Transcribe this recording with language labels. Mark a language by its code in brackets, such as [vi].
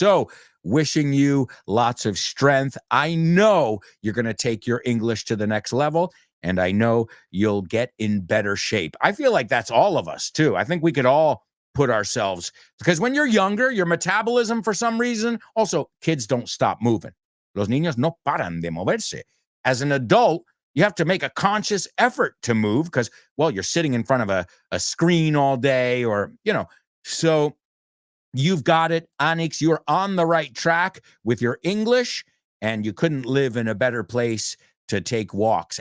[en] So wishing you lots of strength. I know you're going to take your English to the next level, and I know you'll get in better shape. I feel like that's all of us, too. I think we could all put ourselves, because when you're younger, your metabolism, for some reason, also, kids don't stop moving. [es] Los niños no paran de moverse. [en] As an adult, you have to make a conscious effort to move because, well, you're sitting in front of a screen all day or, so you've got it, Anix. You're on the right track with your English, and you couldn't live in a better place to take walks.